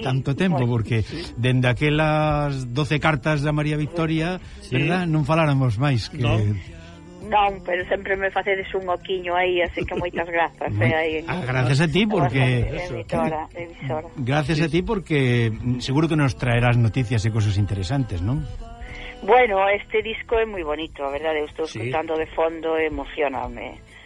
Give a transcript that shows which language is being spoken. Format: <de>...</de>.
<gl>tanto tempo, pues, porque sí, dende aquelas 12 cartas da María Victoria, sí,</gl> <es>¿verdad?</es> <gl>Non faláramos máis que... Non, pero sempre me facedes un oquiño aí, así que moitas grazas.</gl> <es>Gracias a ti, porque...</es> <gl>Emisora.</gl> <es>Gracias, sí, a ti, porque seguro que nos traerás noticias e cosas interesantes, ¿no?</es> <gl>Bueno, este disco é moi bonito, a verdade, eu estou escutando, sí, de fondo, emocioname.</gl>